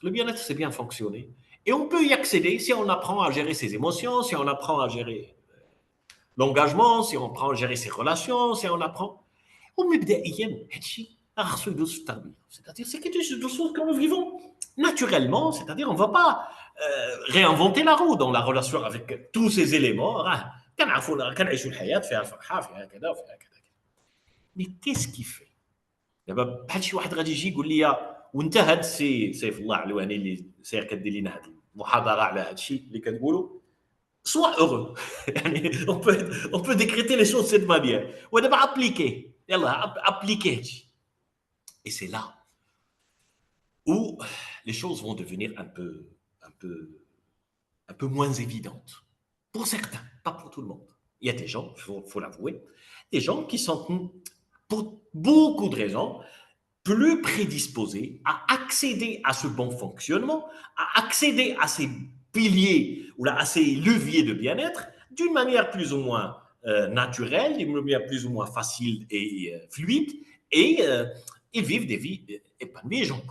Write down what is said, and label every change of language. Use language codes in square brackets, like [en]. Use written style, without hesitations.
[fr] Le bien-être, c'est bien fonctionner. Et on peut y accéder si on apprend à gérer ses émotions, si on apprend à gérer l'engagement, si on apprend à gérer ses relations, si on apprend. [ar] ومبدئيا هادشي خاصو يدوز في التربيه [fr] c'est-à-dire c'est quelque chose que nous vivons naturellement, c'est-à-dire on ne va pas réinventer la roue dans la relation avec tous ces éléments [ar] كنعيشوا الحياه فيها الفرحه فيها كذا وفيها كذا. [fr] Mais qu'est-ce qui fait [ar] دابا بحال شي واحد غادي يجي يقول لي وانت هاد السي سيف الله علواني اللي سير كدير لنا هاد المحاضره على هاد الشيء اللي كتقولوا [fr] sois heureux. on peut décréter les choses de cette manière. On va appliquer. Appliquer. Et c'est là où les choses vont devenir un peu moins évidentes. Pour certains, pas pour tout le monde. Il y a des gens, il faut l'avouer, des gens qui sont, pour beaucoup de raisons, plus prédisposés à accéder à ce bon fonctionnement, à accéder à ces piliers ou à ces leviers de bien-être d'une manière plus ou moins naturelle, d'une manière plus ou moins facile et fluide, et ils vivent des vies épanouies.